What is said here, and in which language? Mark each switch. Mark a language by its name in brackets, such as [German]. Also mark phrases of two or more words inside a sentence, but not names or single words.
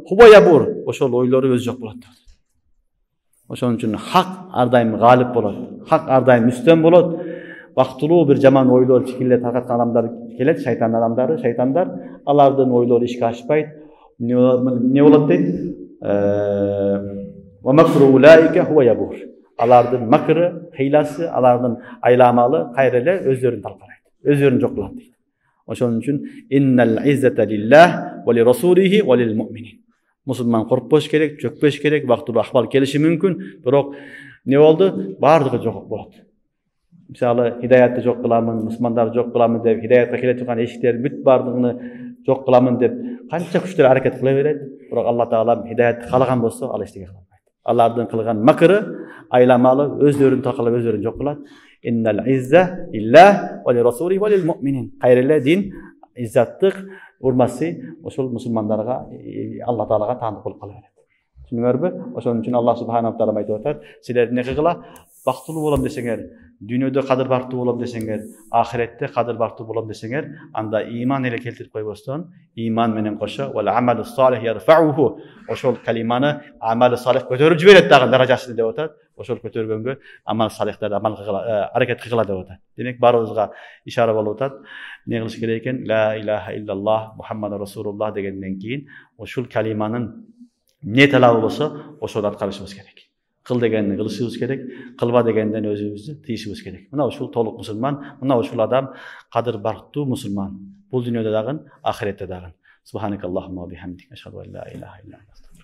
[Kyrgyz] Хубая бур, ошол ойлору өзү жок болот. Ошон үчүн хак ар дайым галип болот. Хак ар дайым үстөн болот. Бактылуу бир жаман ойлор, пикирлер таркаткан адамдар келет, шайтан адамдары, шайтандар, алардын ойлору ишке ашпайт. Эмне болот дейт? [Arabic] ومكر أولئك هو يبور. [Kyrgyz] Алардын макры, хиласы, алардын айламалы кайра эле өздөрүн талкалайт. Өздөрүн жок кылат дейт. Ошон үчүн [Arabic] إن العزة لله ولرسوله وللمؤمنين. [Kyrgyz] Мусулман коркпош керек, чөкпөш керек, бактылуу акыбал келиши мүмкүн, бирок эмне болду? Баардыгы жок болот. Мисалы, хидаятты жок кыламын, мусулмандарды жок кыламын деп, хидаятка келе турган эшиктердин бүт баардыгын жок кыламын деп канча күчтөр аракет кыла берет, бирок Алла Таала хидаятты каалаган болсо, ал эчтеке кылбайт. Алардын кылган макры, айламалы өздөрүн талкалап өздөрүн жок кылат. [Arabic] إن العزة لله ولرسوله وللمؤمنين. [Kyrgyz] Кайреле дин, иззаттык, урмасы ошол мусулмандарга, Алла Таалага таандык болуп кала берет. Түшүндүңөрбү? Ошон үчүн [Arabic] الله سبحانه وتعالى [Kyrgyz] айтып атат, силер эмне кылгыла? Бактылуу болом десеңер, дүйнөдө кадыр бартуу болом десеңер, ахиретте кадыр бартуу болом десеңер, анда иман эле келтирип койбостон, иман менен кошо [Arabic] والعمل الصالح يرفعه. [Kyrgyz] Ошол калиманы амалы салих көтөрүп жиберет дагы даражасын деп атат. Ошол көтөргөнгө амал салихтарды амал кылгыла, аракет кылгыла деп атат. Демек баарыбызга ишара болуп атат. Эмне кылыш керек экен? [Arabic] لا إله إلا الله محمد رسول الله [Kyrgyz] дегенден кийин ошол калиманын эмне талабы болсо, ошону аткарышыбыз керек. Кыл дегенди кылышыбыз керек, кылба дегенден өзүбүздү тыйышыбыз керек. Мына ушул толук мусулман, мына ушул адам кадыр бартуу мусулман. Бул дүйнөдө дагы, ахиретте дагы. [Arabic] سبحانك اللهم وبحمدك، أشهد أن لا إله إلا أنت.